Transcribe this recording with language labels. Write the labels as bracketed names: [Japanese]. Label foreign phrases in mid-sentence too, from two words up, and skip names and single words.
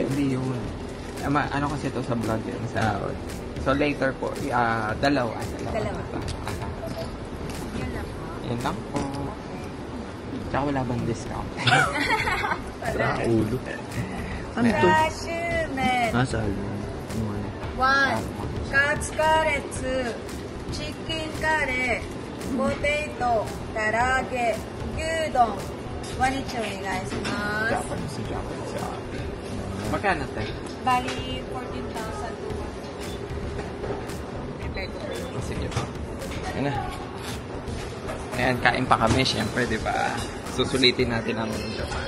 [Filipino] yun. Ano kasi ito sa vlog yun. So later po, dalawa. Dalawa. Yun lang po. Tsaka wala bang discount? Ulo. Ano to? Rashumen. Sabi. 1、 [Japanese] カツカレー2、チキンカレー、ポテト、唐揚げ、牛丼、ワニチお願いします。 [Filipino] Japanese. Magkano tayo? Bali, 14,200. Sige po. Yan na. Ayan, kain pa kami, syempre, di ba? Susulitin natin ang Japan.